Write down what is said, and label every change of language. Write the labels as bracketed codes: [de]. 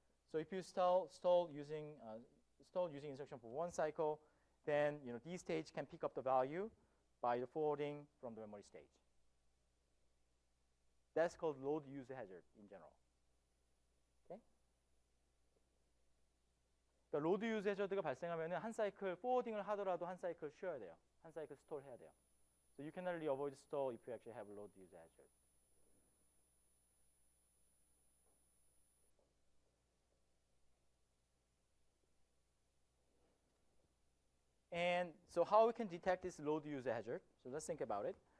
[en] So if you stall using instruction for one cycle, then D stage can pick up the value by the forwarding from the memory stage. That's called load use hazard in general. Okay? [ko] 그러니까 로드 유즈 해저드가 발생하면은 한 사이클 포워딩을 하더라도 한 사이클 쉬어야 돼요. 한 사이클 스톨 해야 돼요. [en] So you can only avoid stall if you actually have load use hazard. And so how we can detect this load use hazard? So let's think about it.